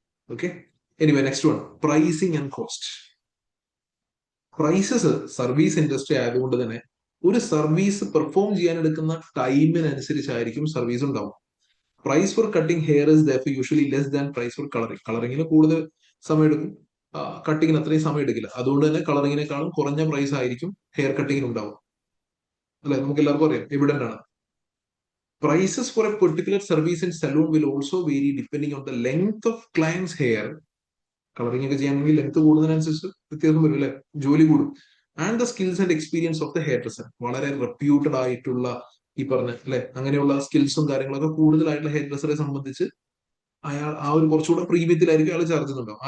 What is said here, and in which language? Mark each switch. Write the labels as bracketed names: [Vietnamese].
[Malayalam] Okay, anyway next one, pricing and cost. Prices service industry ആയതുകൊണ്ട് തന്നെ ഒരു service perform ചെയ്യാൻ എടുക്കുന്ന ടൈമിനനുസരിച്ചായിരിക്കും സർവീസ് ഉണ്ടാവും. [English] Price for cutting hair is that usually less than price for colouring. [Malayalam] കളറിങ്ങിന് കൂടുതൽ സമയം എടുക്കും, കട്ടിങ്ങിന് അത്രയും സമയം എടുക്കില്ല. അതുകൊണ്ട് തന്നെ കളറിങ്ങിനേക്കാളും കുറഞ്ഞ പ്രൈസ് ആയിരിക്കും ഹെയർ കട്ടിങ്ങിന് ഉണ്ടാവും. അല്ലെ, നമുക്ക് എല്ലാവർക്കും അറിയാം, എവിഡന്റ് ആണ്. [English] Prices for a particular service in salon will also vary depending on the length of client's hair. [Malayalam] Colouring ഒക്കെ ചെയ്യണമെങ്കിൽ ലെങ്ത് കൂടുന്നതിനനുസരിച്ച് വ്യത്യാസം വരും അല്ലെ, ജോലി കൂടും. [English] And the skills and experience of the hairdresser. [Malayalam] വളരെ റെപ്യൂട്ടഡ് ആയിട്ടുള്ള ഈ പറഞ്ഞ അല്ലെ അങ്ങനെയുള്ള സ്കിൽസും കാര്യങ്ങളൊക്കെ കൂടുതലായിട്ടുള്ള ഹെയർ ഡ്രസ്സറെ സംബന്ധിച്ച് അയാൾ ആ ഒരു കുറച്ചുകൂടെ പ്രീമിയത്തിലായിരിക്കും അയാൾ ചാർജ് ചെയ്യുന്നുണ്ടാവും.